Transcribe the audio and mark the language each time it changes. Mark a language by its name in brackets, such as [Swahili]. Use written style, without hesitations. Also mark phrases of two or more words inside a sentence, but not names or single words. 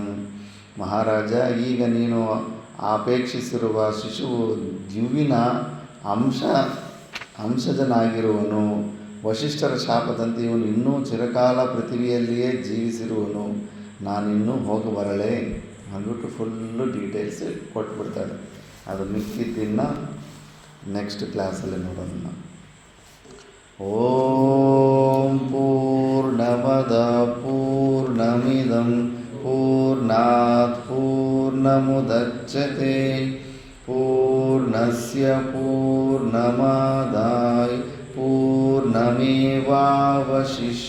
[Kannada] ಮಹಾರಾಜ, ಈಗ ನೀನು ಅಪೇಕ್ಷಿಸಿರುವ ಶಿಶುವು ದಿವ್ವಿನ ಅಂಶಜನಾಗಿರುವನು. ವಶಿಷ್ಠರ ಶಾಪದಂತೆ ಇವನು ಇನ್ನೂ ಚಿರಕಾಲ ಪೃಥ್ವಿಯಲ್ಲಿಯೇ ಜೀವಿಸಿರುವನು. ನಾನಿನ್ನೂ ಹೋಗಬರಲೇ ಅಂದ್ಬಿಟ್ಟು [English] full details [Kannada] ಕೊಟ್ಬಿಡ್ತಾಳೆ. ಅದು ಮಿಕ್ಕಿದ್ದನ್ನು [English] next classalli [Kannada] ನೋಡೋಣ. [Sanskrit] ಓಂ ಪೂರ್ಣಮದ ಪೂರ್ಣಮಿದಂ ಪೂರ್ಣಾತ್ ಪೂರ್ಣಮುದಚ್ಯತೆ ಪೂರ್ಣಸ್ಯ ಪೂರ್ಣಮಾದಾಯ ಪೂರ್ಣಮೇವಾವಶಿಷ್ಯತೆ.